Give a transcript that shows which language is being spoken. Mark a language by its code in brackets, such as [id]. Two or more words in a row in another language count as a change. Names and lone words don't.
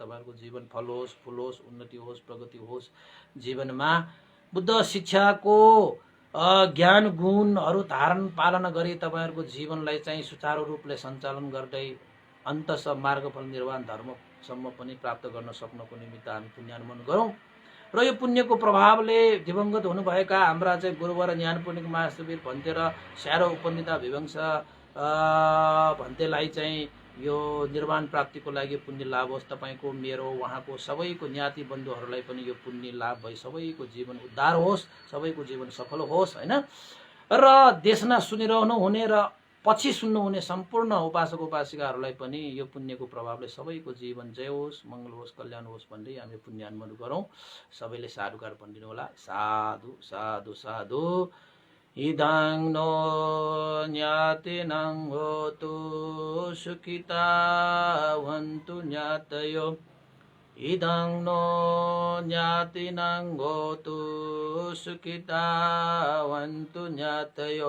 [ne] तपाईँहरूको जीवन फलोस्, फुलोस्, उन्नति होस्, प्रगति होस्। जीवनमा बुद्ध शिक्षाको ज्ञान गुणहरू धारण पालना गरी तपाईँहरूको जीवनलाई चाहिँ सुचारू रूपले सञ्चालन गर्दै अन्ततः मार्गफल निर्वाण धर्मसम्म पनि प्राप्त गर्न सक्नको निमित्त हामी पुण्यानुमोदन गरौँ। र यो पुण्यको प्रभावले दिवंगत हुनुभएका हाम्रा चाहिँ गुरुवर ज्ञान पुण्यक महाशिविर भन्ते र स्यारो उपनिता विवंश भन्तेलाई चाहिँ यो निर्वाण प्राप्तिको लागि पुण्य लाभ होस्। तपाईँको, मेरो, उहाँको सबैको ज्ञाति बन्धुहरूलाई पनि यो पुण्य लाभ भई सबैको जीवन उद्धार होस्, सबैको जीवन सफल होस् होइन। र देशमा सुनिरहनु हुने र पछि सुन्नुहुने सम्पूर्ण उपासकहरूलाई पनि यो पुण्यको प्रभावले सबैको जीवन जय होस्, मङ्गल होस्, कल्याण होस् भन्दै हामी पुण्यानुमोदन गरौँ। सबैले साधुकार भनिदिनु होला। साधु साधु साधु। [pi] इदां नो ज्ञातिनां होतु सुखिता वन्तु ज्ञातयो। इदां नो ज्ञातिनां होतु सुखिता वन्तु ज्ञातयो।